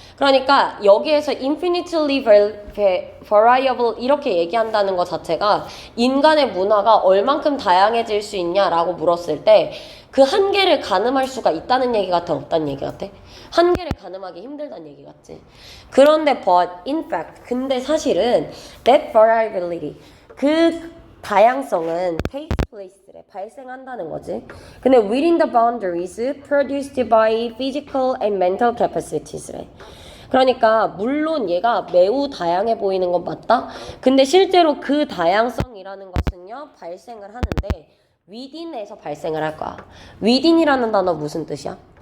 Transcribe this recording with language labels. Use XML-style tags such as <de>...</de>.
<ko>그러니까 여기에서 infinitely variable 이렇게 얘기한다는 것 자체가 인간의 문화가 얼만큼 다양해질 수 있냐라고 물었을 때 그 한계를 가늠할 수가 있다는 얘기 같아? 없다는 얘기 같아? 한계를 가늠하기 힘들다는 얘기 같지? 그런데</ko> <en>but in fact</en> <ko>근데 사실은</ko> <en>that variability</en> <ko>그 다양성은</ko> <en>takes place래.</en> <ko>발생한다는 거지. 근데</ko> <en>within the boundaries produced by physical and mental capacities래.</en> <ko>그러니까 물론 얘가 매우 다양해 보이는 건 맞다. 근데 실제로 그 다양성이라는 것은요 발생을 하는데 within에서 발생을 할 거야. within이라는 단어 무슨 뜻이야?</ko>